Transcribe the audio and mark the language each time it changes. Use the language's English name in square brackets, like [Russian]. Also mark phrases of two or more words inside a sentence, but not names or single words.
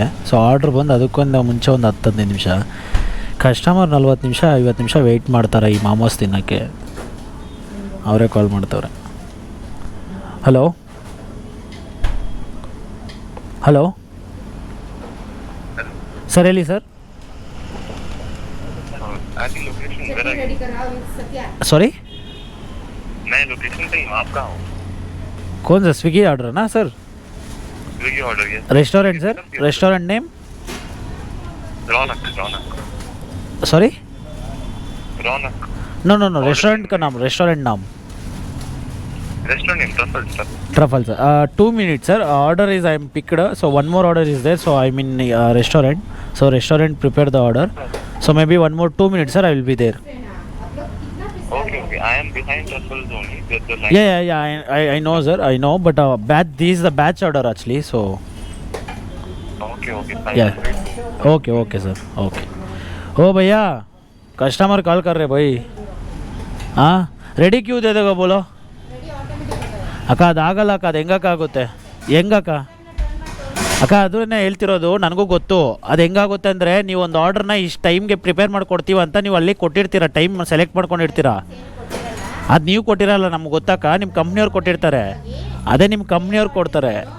[Kannada] ಸೊ ಆರ್ಡ್ರ್ ಬಂದು ಅದಕ್ಕೊಂದು ಮುಂಚೆ ಒಂದು 10-15 ನಿಮಿಷ. ಕಸ್ಟಮರ್ 40 ನಿಮಿಷ 50 ನಿಮಿಷ ವೆಯ್ಟ್ ಮಾಡ್ತಾರೆ ಈ ಮಾಮೋಸ್ ತಿನ್ನೋಕ್ಕೆ. ಅವರೇ ಕಾಲ್ ಮಾಡ್ತವ್ರೆ. [English] hello hello sir, [Kannada] ಹೇಳಿ ಸರ್. [Hindi] सॉरी, मैं लोकेशन पे हूँ, आप कहाँ हो? कौन सा स्विगी ऑर्डर है ना सर? स्विगी ऑर्डर ये [English] restaurant sir, restaurant name? [Hindi] रौनक। सॉरी, रौनक। नो, रेस्टोरेंट का नाम, रेस्टोरेंट नाम [English] restaurant name [Hindi] ट्रफल सर. [English] 2 minutes sir, order is I am picked, so one more order is there, so I'm in restaurant, so restaurant prepare the order, so maybe one more 2 minutes sir, I will be there. Okay, I am behind Truffles only. There's the line. Yeah, I know sir, I know, but batch, this is the batch order actually, so Okay, fine. yeah, okay sir, okay. [Hindi] ओ भैया, [English] customer call [Hindi] कर रहे भाई. हाँ, रेडी क्यों दे देगा बोलो? [Kannada] ಅಕ್ಕ, ಅದಾಗಲ್ಲ ಅಕ್ಕ, ಅದು ಹೆಂಗಕ್ಕಾಗುತ್ತೆ? ಹೆಂಗಕ್ಕ ಅಕ್ಕ, ಅದನ್ನೇ ಹೇಳ್ತಿರೋದು, ನನಗೂ ಗೊತ್ತು ಅದು ಹೆಂಗಾಗುತ್ತೆ ಅಂದರೆ, ನೀವು ಒಂದು ಆರ್ಡ್ರನ್ನ ಇಷ್ಟು ಟೈಮ್ಗೆ ಪ್ರಿಪೇರ್ ಮಾಡಿಕೊಡ್ತೀವಿ ಅಂತ ನೀವು ಅಲ್ಲಿ ಕೊಟ್ಟಿರ್ತೀರ, [English] time select [Kannada] ಮಾಡ್ಕೊಂಡಿರ್ತೀರ. ಅದು ನೀವು ಕೊಟ್ಟಿರಲ್ಲ, ನಮ್ಗೆ ಗೊತ್ತಕ್ಕ, ನಿಮ್ಮ ಕಂಪ್ನಿಯವ್ರು ಕೊಟ್ಟಿರ್ತಾರೆ, ಅದೇ ನಿಮ್ಮ ಕಂಪ್ನಿಯವ್ರು ಕೊಡ್ತಾರೆ.